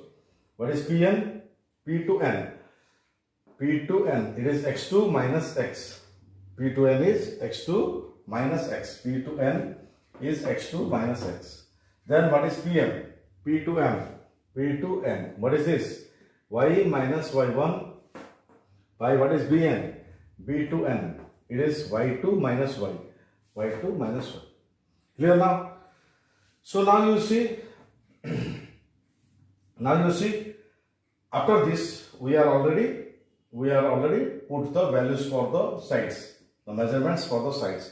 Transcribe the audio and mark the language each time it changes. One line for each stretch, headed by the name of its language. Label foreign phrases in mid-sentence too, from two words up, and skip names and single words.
English: What is Pn? P to N. P to N. It is X2 minus X. P to N is X2 minus X. P to N is X2 minus X. Then what is Pm? P to M. P to N. What is this? Y minus Y1 by what is Bn? B to N. It is Y2 minus Y. Y2 minus Y. Clear now? So now you see, after this we are already put the values for the sides, the measurements for the sides.